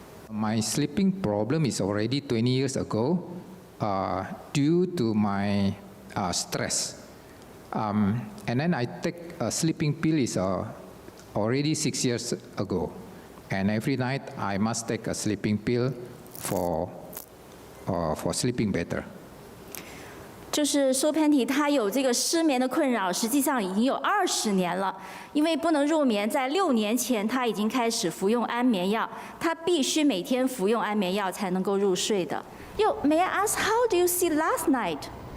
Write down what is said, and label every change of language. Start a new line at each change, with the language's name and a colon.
English: My sleeping problem is already 20 years ago due to my stress. And then I take a sleeping pill is already 6 years ago. And every night I must take a sleeping pill for sleeping better.
Chinese: 就是苏潘提，他有这个失眠的困扰，实际上已经有20年了。因为不能入眠，在6年前他已经开始服用安眠药，他必须每天服用安眠药才能够入睡的。
English: May I ask how do you sleep last night?